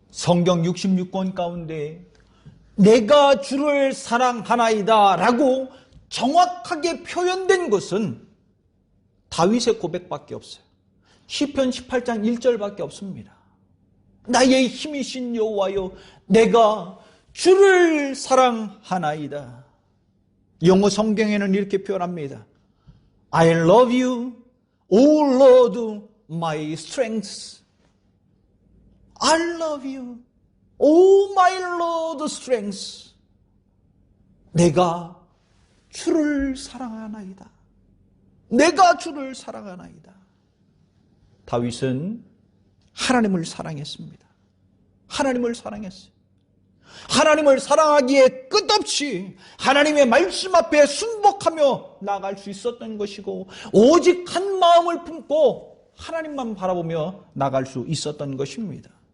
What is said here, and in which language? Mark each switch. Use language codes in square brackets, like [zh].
[ko] 성경 66권 가운데 내가 주를 사랑하나이다 라고 정확하게 표현된 것은 다윗의 고백밖에 없어요. 시편 18장 1절밖에 없습니다. 나의 힘이신 여호와여 내가 주를 사랑하나이다. 영어 성경에는 이렇게 표현합니다. [en] I love you, O Lord, my strength. I love you, O my Lord, strength. [ko] 내가 주를 사랑하나이다. 내가 주를 사랑하나이다. 다윗은 하나님을 사랑했습니다. 하나님을 사랑했어요. 하나님을 사랑하기에 끝없이 하나님의 말씀 앞에 순복하며 나아갈 수 있었던 것이고, 오직 한 마음을 품고 하나님만 바라보며 나아갈 수 있었던 것입니다.